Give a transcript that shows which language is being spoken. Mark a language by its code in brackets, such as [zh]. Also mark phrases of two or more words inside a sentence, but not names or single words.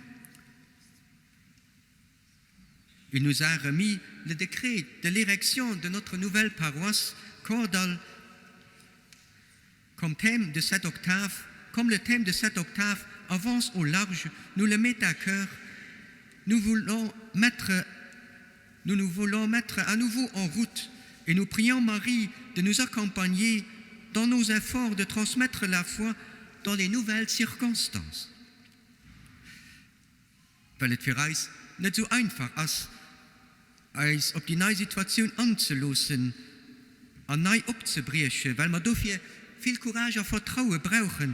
[fr] Il nous a remis le décret de l'érection de notre nouvelle paroisse, Cordal, comme le thème de cette octave avance au large, nous le mettons à cœur. Nous nous voulons mettre à nouveau en route et nous prions Marie de nous accompagner dans nos efforts de transmettre la foi dans les nouvelles circonstances. [de] Weil es für uns nicht so einfach ist, uns auf die neue Situation anzulassen und neu abzubrechen, weil wir dafür viel Courage und Vertrauen brauchen.